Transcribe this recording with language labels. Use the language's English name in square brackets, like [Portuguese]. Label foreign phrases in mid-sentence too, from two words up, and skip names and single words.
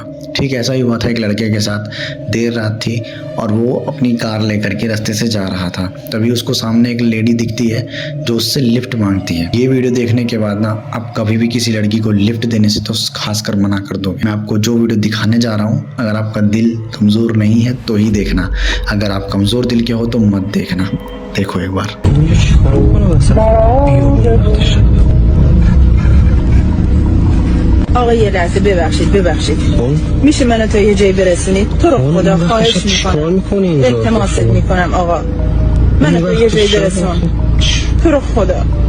[Hindi] ठीक ऐसा ही हुआ था एक लड़के के साथ। देर रात थी और वो अपनी कार लेकर के रास्ते से जा रहा था, तभी उसको सामने एक लेडी दिखती है जो उससे लिफ्ट मांगती है। ये वीडियो देखने के बाद ना आप कभी भी किसी लड़की को लिफ्ट देने से तो खासकर मना कर दो। मैं आपको जो वीडियो दिखाने जा रहा हूँ, अगर आपका दिल कमज़ोर नहीं है तो ही देखना, अगर आप कमज़ोर दिल के हो तो मत देखना। देखो एक बार। [Persian] آقا یه لحظه ببخشید میشه منو تا یه جایی برسونید؟ تو رو خدا خواهش میکنم، التماست میکنم آقا منو تا یه جایی برسون، تو رو خدا